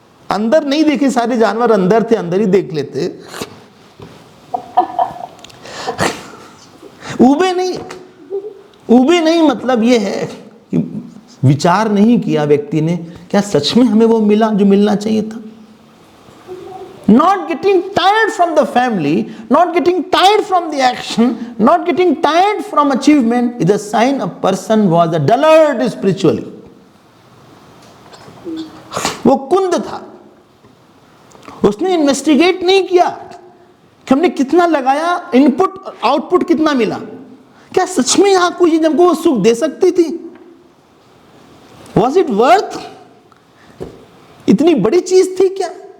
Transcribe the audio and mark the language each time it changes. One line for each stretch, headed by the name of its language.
Hindi: अंदर नहीं देखे सारे जानवर, अंदर थे, अंदर ही देख लेते। उबे नहीं। उबे नहीं मतलब यह है कि विचार नहीं किया व्यक्ति ने, क्या सच में हमें वो मिला जो मिलना चाहिए था।
English: Not getting tired from the family, not getting tired from the action, not getting tired from achievement is a sign a person was a dullard spiritually.
Hindi: वो कुंद था, उसने इन्वेस्टिगेट नहीं किया कि हमने कितना लगाया, इनपुट आउटपुट कितना मिला, क्या सच में यहां कोई चीज हमको वो सुख दे सकती थी।
English: was it worth,
Hindi: इतनी बड़ी चीज थी क्या।